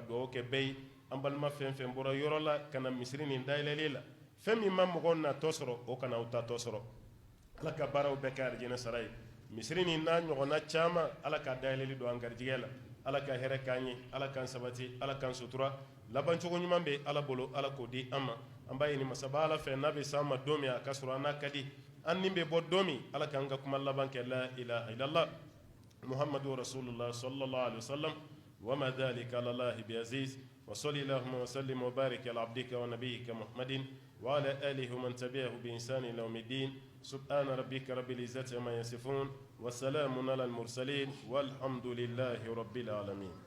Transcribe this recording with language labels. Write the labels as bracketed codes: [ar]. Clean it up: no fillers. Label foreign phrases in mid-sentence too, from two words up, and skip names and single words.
[bm] dugawu kɛ bɛɛ ye an balima fɛn fɛn bɔra yɔrɔ la ka na misiri nin dayɛlɛlen la fɛn min ma mɔgɔw natɔ sɔrɔ o kana aw tatɔ sɔrɔ ala ka baaraw bɛɛ kɛ arijinɛ sara ye misiri nin n'a ɲɔgɔnna caman ala ka dayɛlɛli don an garijigɛ la ala ka hɛrɛ k'an ye ala k'an sabati ala k'an sutura labancogo ɲuman bɛ ala bolo ala k'o di an ma an b'a ɲini masaba ala fɛ n'a bɛ s'an ma don min a ka sɔrɔ an n'a ka di an nin bɛ bɔ don min ala k'an ka kuma laban kɛ [ar] لا إله إلا الله محمد رسول الله صلى الله عليه وسلم وما ذلك على الله بعزيز وصل اللهم وسلم وبارك على عبدك ونبيك محمد وعلى آله ومن تبعه بإحسان إلى يوم الدين سبحان ربك رب العزة عما يصفون وسلام على المرسلين والحمد لله رب العالمين.